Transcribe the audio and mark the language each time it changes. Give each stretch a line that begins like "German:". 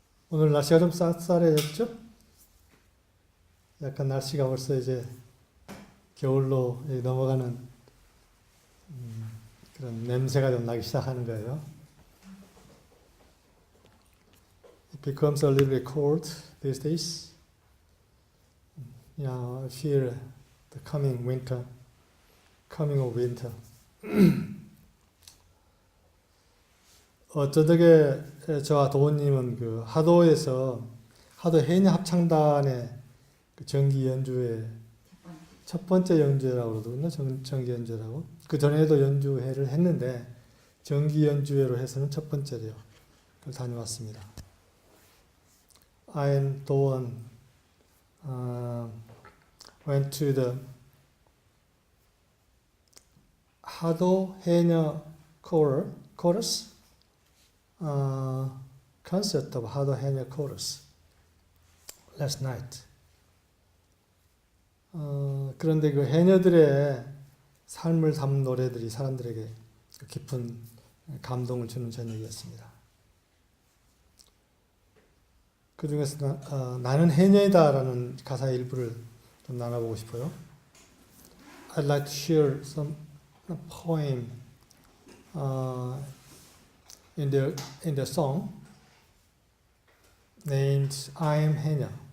Korean: 오늘 날씨가 좀 쌀쌀해졌죠? 약간 날씨가 벌써 이제 겨울로 넘어가는 그런 냄새가 좀 나기 시작하는 거예요.
English: It becomes a little bit cold these days. I feel the coming winter, coming of winter.
Korean: 저녁에 저와 도원님은 그 하도 해녀 합창단의 그 정기 연주회 첫 번째 연주회라고 그러거든요. 정기 연주회라고. 그 전에도 연주회를 했는데 정기 연주회로 해서는 첫 번째래요. 그걸 다녀왔습니다.
English: I and 도원 went to the 하도 해녀 chorus concert of 하도 해녀 chorus last night.
Korean: 그런데 그 해녀들의 삶을 담은 노래들이 사람들에게 깊은 감동을 주는 저녁이었습니다. 그 중에서 나는 해녀이다라는 가사의 일부를 좀 나눠보고 싶어요.
English: I'd like to share some poem in the song named I am 해녀.